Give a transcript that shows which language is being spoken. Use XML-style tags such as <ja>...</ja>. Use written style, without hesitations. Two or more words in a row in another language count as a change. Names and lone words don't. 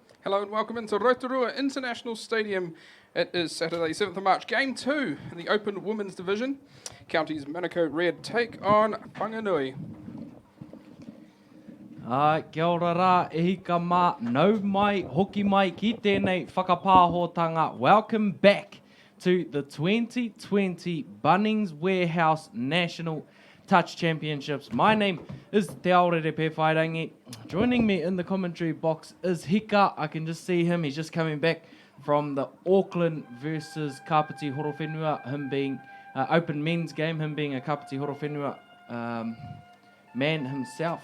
<en>Hello and welcome into Rotorua International Stadium. It is Saturday, 7th of March, Game 2 in the Open Women's Division. Counties Manukau Red take on Whanganui.</en> <mi>Kia ora rā, e hika mā, nau mai, hoki mai ki tēnei whakapāhotanga.</mi> <en>Welcome back to the 2020 Bunnings Warehouse National Touch Championships. My name is Te Aorere Pewhairangi. Joining me in the commentary box is Hika. I can just see him. He's just coming back from the Auckland versus Kapiti Horowhenua, him being open men's game, him being a Kapiti Horowhenua man himself.</en>